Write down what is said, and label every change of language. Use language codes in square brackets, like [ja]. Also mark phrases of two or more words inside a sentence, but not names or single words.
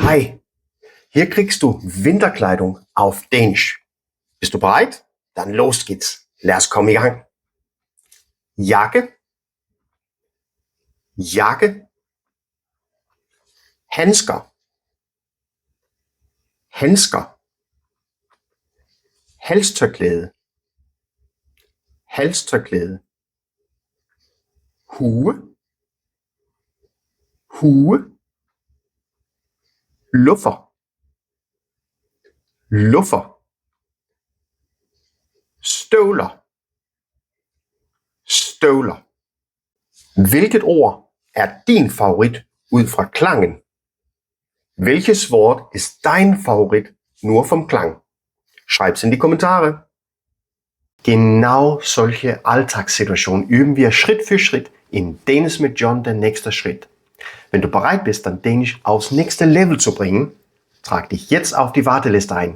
[de] Hi, hier kriegst du Winterkleidung auf Dänisch. Bist du bereit? Dann los geht's. [da] Lad os komme i gang. Jakke, jakke. Handsker, handsker. Halstørklæde, halstørklæde. Hue, hue. Luffer, luffer. Støvler, støvler. Hvilket ord er din favorit ud fra klangen? [de] Welches Wort ist dein Favorit nur vom Klang? Schreib's in die Kommentare. Genau solche Alltagssituationen üben wir Schritt für Schritt in Dänisch mit John, der nächste Schritt. Wenn du bereit bist, dann Dänisch aufs nächste Level zu bringen, trag dich jetzt auf die Warteliste ein.